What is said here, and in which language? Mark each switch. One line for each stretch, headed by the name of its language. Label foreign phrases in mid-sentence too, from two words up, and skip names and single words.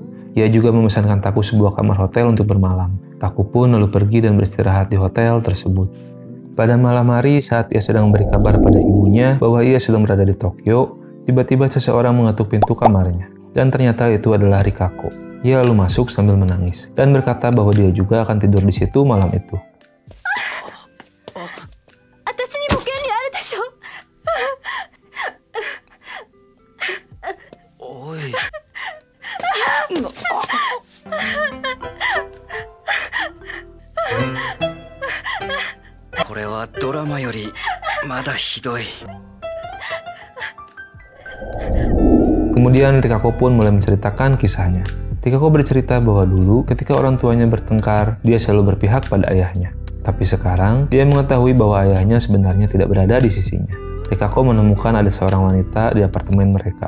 Indonesian: Ia juga memesankan Taku sebuah kamar hotel untuk bermalam. Taku pun lalu pergi dan beristirahat di hotel tersebut. Pada malam hari saat ia sedang memberi kabar pada ibunya bahwa ia sedang berada di Tokyo, tiba-tiba seseorang mengetuk pintu kamarnya. Dan ternyata itu adalah Rikako. Ia lalu masuk sambil menangis dan berkata bahwa dia juga akan tidur di situ malam itu. Oi.
Japanese: これはドラマよりまだひどい。
Indonesian: Kemudian Rikako pun mulai menceritakan kisahnya. Rikako bercerita bahwa dulu ketika orang tuanya bertengkar, dia selalu berpihak pada ayahnya. Tapi sekarang, dia mengetahui bahwa ayahnya sebenarnya tidak berada di sisinya. Rikako menemukan ada seorang wanita di apartemen mereka.